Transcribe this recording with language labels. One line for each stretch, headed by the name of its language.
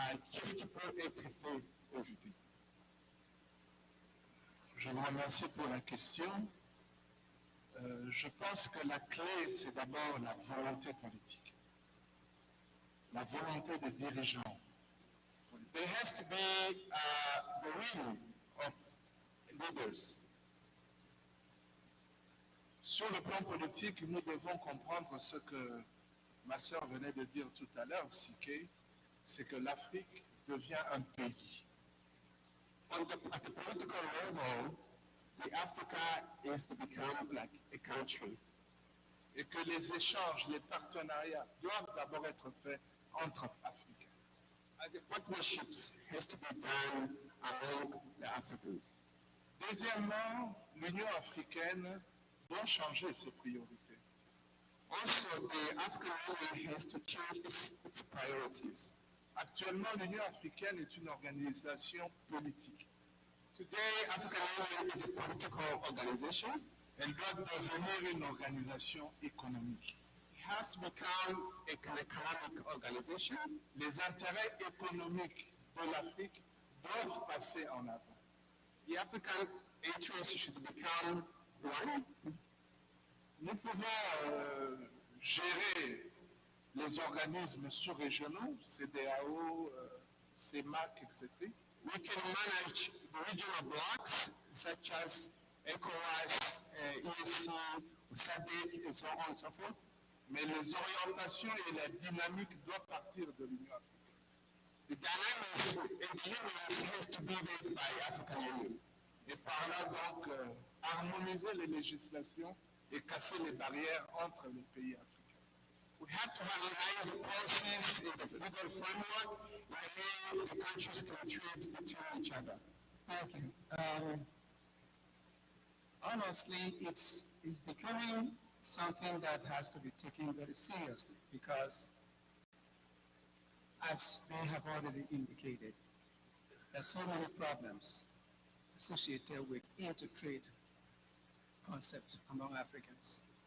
French: Qu'est-ce qui peut être fait aujourd'hui? Je vous remercie pour la question. Je pense que la clé, c'est d'abord la volonté politique. La volonté des dirigeants.
English: There has to be the will of leaders.
French: Sur le plan politique, nous devons comprendre ce que ma sœur venait de dire tout à l'heure, Siké, c'est que l'Afrique devient un pays.
English: At the political level, Africa is to become like a country.
French: Et que les échanges, les partenariats doivent d'abord être faits entre Africains.
English: The partnerships has to be done among the Africans.
French: Deuxièmement, l'Union africaine doit changer ses priorités.
English: Also, the African Union has to change its priorities.
French: Actuellement, l'Union africaine est une organisation politique.
English: Today, African Union is a political organization.
French: Elle doit devenir une organisation économique.
English: It has to become an economic organization.
French: Les intérêts économiques de l'Afrique doivent passer en avant.
English: The African interests should become one.
French: Nous pouvons gérer les organismes sous-régionaux, CEDEAO, CEMAC, etc.
English: We can manage the regional blocks such as ECOWAS, ESC, SADC, and so on and so forth.
French: Mais les orientations et la dynamique doivent partir de l'Union africaine.
English: The dynamics in the unions has to be made by African Union.
French: Et par là, donc, harmoniser les législations et casser les barrières entre les pays africains.
English: We have to harmonize policies in the legal framework in the way the countries can trade between each other. Thank you. Honestly, it's becoming something that has to be taken very seriously because, as they have already indicated, there's so many problems associated with inter-trade concepts among Africans.